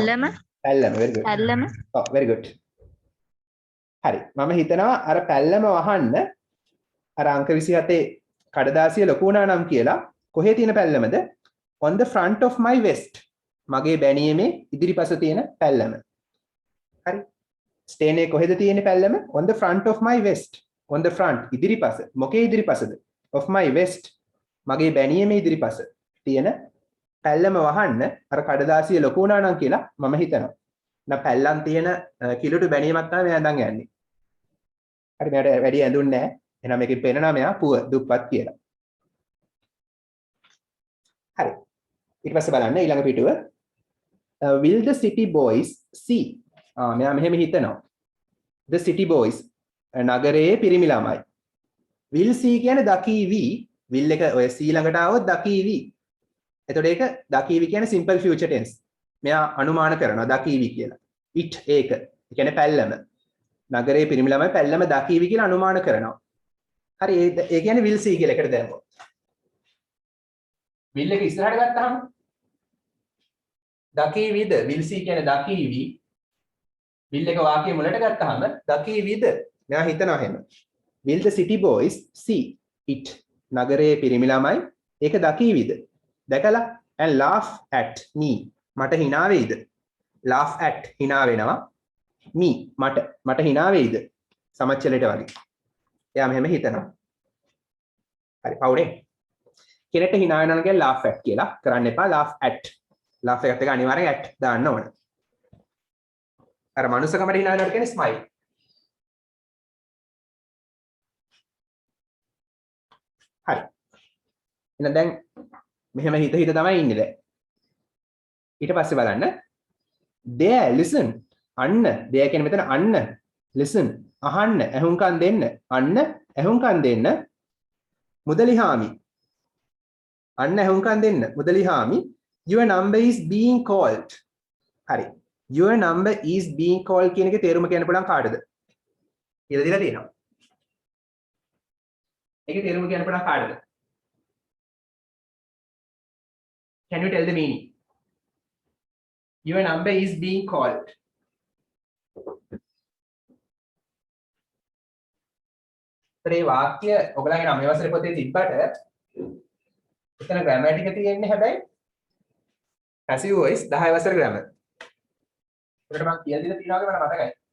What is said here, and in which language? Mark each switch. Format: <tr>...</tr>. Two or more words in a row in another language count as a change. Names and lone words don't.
<si>පැල්ලම</si> <en>very good.</en> <si>පැල්ලම</si> <en>ඔව් very good.</en> <si>හරි මම හිතනවා අර පැල්ලම වහන්න අර අංක 27 කඩදාසිය ලොකු වුණා නම් කියලා කොහේ තියෙන පැල්ලමද?</si> <en>on the front of my vest</en> <si>මගේ බැනියමේ ඉදිරිපස තියෙන පැල්ලම. හරි stain එක කොහෙද තියෙන්නේ පැල්ලම?</si> <en>on the front of my vest on the front ඉදිරිපස මොකේ ඉදිරිපසද? of my vest</en> <si>මගේ බැනියමේ ඉදිරිපස තියෙන පැල්ලම වහන්න අර කඩදාසිය ලොකු වුණා නම් කියලා මම හිතනවා. නා පැල්ලම් තියෙන කිලුටු බැනියමක් තමයි මෙයා දැන් යන්නේ. හරි මෙයාට වැඩි ඇඳුන්නේ නැහැ. එහෙනම් මේකෙන් පේනවා මෙයා දුප්පත් කියලා. හරි. ඊට පස්සේ බලන්න ඊළඟ පිටුව.</si> <en>Will the city boys see?</en> <si>මෙයා මෙහෙම හිතනවා.</si> <en>The city boys</en> <si>නගරයේ පිරිමි ළමයි.</si> <en>Will see</en> <si>කියන්නේ දකීවි. will එක ඔය see ළඟට ආවොත් දකීවි. එතකොට ඒක දකීවි කියන්නේ</si> <en>simple future tense.</en> <si>මෙයා අනුමාන කරනවා දකීවි කියලා. it ඒක. ඒ කියන්නේ පැල්ලම. නගරයේ පිරිමි ළමයි පැල්ලම දකීවි කියලා අනුමාන කරනවා. හරි ඒ කියන්නේ</si> <en>will see</en> <si>කියලා එකට දැම්මොත්. will එක ඉස්සරහට ගත්තාම දකීවිද</si> <en>will see</en> <si>කියන්නේ දකීවි. will එක වාක්‍යයේ මුලට ගත්තාම දකීවිද. මෙයා හිතනවා එහෙම.</si> <en>will the city boys see it?</en> <si>නගරයේ පිරිමි ළමයි ඒක දකීවිද? දැකලා</si> <en>and laugh at me.</en> <si>මට hina වෙයිද?</si> <en>laugh at</en> <si>hina වෙනවා. me මට hina වෙයිද? සමච්චලයට වගේ. එයා මෙහෙම හිතනවා. හරි පවුනේ. කෙනෙක්ට hina වෙනවා කියන්නේ</si> <en>laugh at</en> <si>කියලා කරන්න එපා. laugh at. laugh එකට එක අනිවාර්යෙන් at දාන්න ඕන. අර මනුස්සකමට hina වෙනවා කියන්නේ smile. හරි. එහෙනම් දැන් මෙහෙම හිත තමයි ඉන්නේ දැන්. ඊට පස්සේ බලන්න</si> <en>there listen</en> <si>අන්න there කියන්නේ මෙතන අන්න listen අහන්න ඇහුම්කන් දෙන්න අන්න ඇහුම්කන් දෙන්න මුදලිහාමි අන්න ඇහුම්කන් දෙන්න මුදලිහාමි</si> <en>your number is being called.</en> <si>හරි</si> <en>your number is being called</en> <si>කියන එකේ තේරුම කියන්න පුළුවන් කාටද? කියලා දීලා තියෙනවා. ඒකේ තේරුම කියන්න පුළුවන් කාටද?</si> <en>Can you tell the meaning? Your number is being called.</en> <si>ඒ වාක්‍ය ඔයගලගේ නම් මේ වසරේ පොතේ තිබ්බට එතන grammar ටික තියෙන්නේ හැබැයි</si> <en>passive voice</en> <si>10 වසර grammar. ඒකට මම කියලා දීලා තියෙනවා වගේ මට මතකයි.</si>